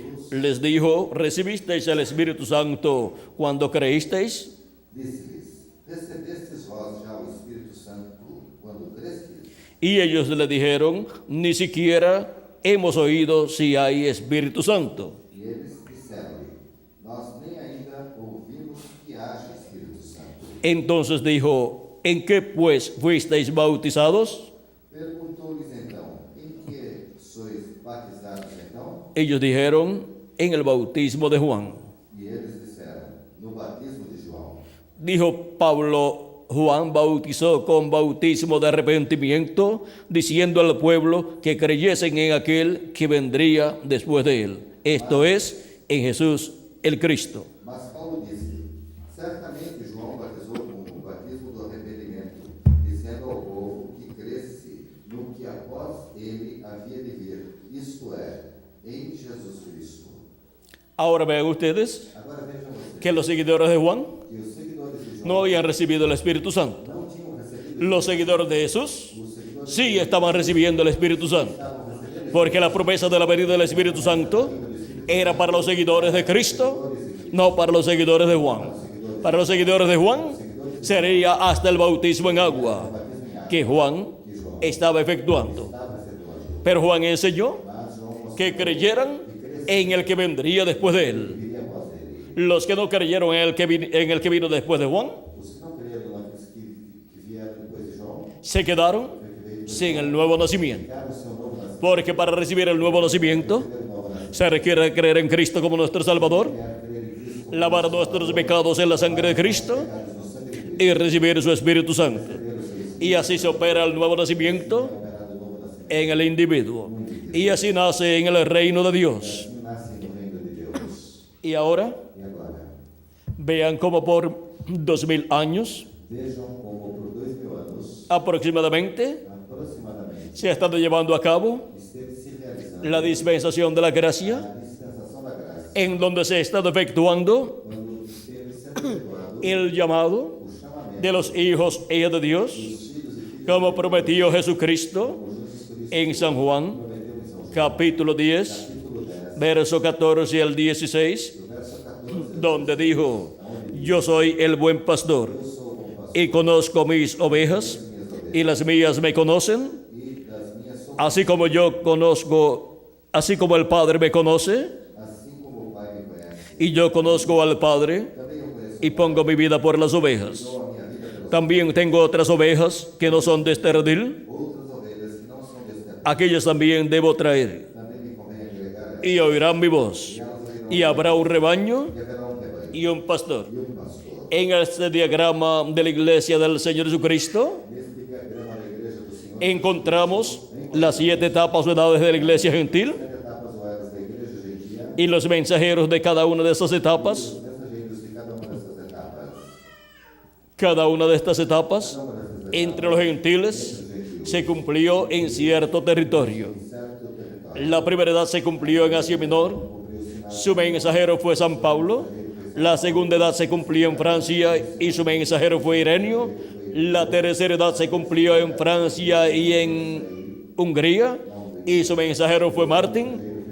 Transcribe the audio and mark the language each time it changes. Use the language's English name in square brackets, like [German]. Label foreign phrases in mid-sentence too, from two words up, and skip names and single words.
[Spanish] les dijo, ¿recibisteis el Espíritu Santo cuando creísteis? [Portuguese] Disse-lhes: Recebestes vós já o Espírito Santo quando crestes? [Spanish] Y ellos le dijeron, ni siquiera hemos oído si hay Espíritu Santo. [Portuguese] E eles disseram-lhe: Nós nem ainda ouvimos que haja Espírito Santo. [Spanish] Entonces dijo, ¿en qué pues fuisteis bautizados? [Portuguese] Perguntou-lhes então: Em que sois batizados então? [Spanish] Ellos dijeron, en el bautismo de Juan. [Portuguese] E eles disseram: No batismo de João. [Spanish] Dijo Pablo, Juan bautizó con bautismo de arrepentimiento, diciendo al pueblo que creyesen en aquel que vendría después de él. Esto es, en Jesús el Cristo. [Portuguese] Mas Paulo disse: Certamente João batizou com o batismo do arrependimento, dizendo ao povo que cresce no que após ele havia de vir, isto é, em Jesus Cristo. [Spanish] Ahora vean ustedes [Portuguese] Agora vejam vocês, [Spanish] que los seguidores de Juan [Portuguese] que os seguidores de João [Spanish] no habían recibido el Espíritu Santo. [Portuguese] não tinham recebido, [Spanish] Los seguidores de Jesús [Portuguese] os seguidores [Spanish] sí estaban recibiendo el Espíritu Santo, [Portuguese] estavam recebendo [Spanish] porque la promesa de la venida del Espíritu Santo era para los seguidores de Cristo, no para los seguidores de Juan. Para los seguidores de Juan sería hasta el bautismo en agua que Juan estaba efectuando. Pero Juan enseñó que creyeran en el que vendría después de él. [Portuguese] viria após ele. [Spanish] Los que no creyeron en el que vino después de Juan [Portuguese] Os que não creram naqueles que vieram depois de João, [Spanish] se quedaron sin el nuevo nacimiento. [Portuguese] ficaram seu novo nascimento, [Spanish] Porque para recibir el nuevo nacimiento [Portuguese] o novo nascimento, [Spanish] se requiere creer en Cristo como nuestro Salvador, [Portuguese] quer crer em Cristo como [Spanish] lavar nuestros pecados en la sangre de Cristo [Portuguese] pecados no sangue de Cristo, [Spanish] y recibir su Espíritu Santo. [Portuguese] pelo seu Espírito, [Spanish] Y así se opera el nuevo nacimiento [Portuguese] operado o novo nascimento. [Spanish] en el individuo. Y así nace en el reino de Dios. [Portuguese] Assim nasce no reino de Deus. [Spanish] Y ahora [Portuguese] E agora, [Spanish] vean cómo por 2000 años [Portuguese] vejam como por 2000 anos, [Spanish] aproximadamente [Portuguese] aproximadamente, [Spanish] se ha estado llevando a cabo [Portuguese] esteve se realizando [Spanish] la dispensación de la gracia, [Portuguese] a dispensação da graça, [Spanish] en donde se ha estado efectuando [Portuguese] quando esteve sendo efetuado [Spanish] el llamado [Portuguese] o chamamento [Spanish] de los hijos e hijas de Dios, [Portuguese] dos filhos e filhas [Spanish] como prometió Jesucristo [Portuguese] por Jesus Cristo, [Spanish] en San Juan, [Portuguese] prometeu em São João, [Spanish] capítulo 10, [Portuguese] capítulo 10, [Spanish] verso 14 al 16, [Portuguese] do verso 14, [Spanish] donde dijo, yo soy el buen pastor [Portuguese] eu sou o bom pastor, [Spanish] y conozco mis ovejas y las mías me conocen, [Portuguese] e das minhas sou, [Spanish] así como yo conozco, así como el Padre me conoce [Portuguese] assim como o Pai me conhece, [Spanish] y yo conozco al Padre [Portuguese] também eu conheço [Spanish] y pongo mi vida por las ovejas. [Portuguese] dou a minha vida pelas [Spanish] También tengo otras ovejas que no son de este redil, [Portuguese] outras ovelhas que não são deste rebanho, [Spanish] aquellas también debo traer [Portuguese] também me convém agregar a [Spanish] y oirán mi voz, [Portuguese] elas oirão, [Spanish] y habrá un rebaño [Portuguese] e haverá rebanho [Spanish] y un pastor. [Portuguese] e pastor. [Spanish] En este diagrama de la iglesia del Señor Jesucristo [Portuguese] Neste diagrama da igreja do Senhor, [Spanish] encontramos las 7 etapas o edades de la iglesia gentil [Portuguese] 7 etapas ou eras da igreja gentia, [Spanish] y los mensajeros de cada una de esas etapas. [Portuguese] os mensageiros de cada uma dessas etapas, [Spanish] Cada una de estas etapas entre los gentiles se cumplió en cierto territorio. [Portuguese] em certo território. [Spanish] La primera edad se cumplió en Asia Menor, su mensajero fue San Pablo. La segunda edad se cumplió en Francia y su mensajero fue Ireneo. La tercera edad se cumplió en Francia y en Hungría y su mensajero fue Martín.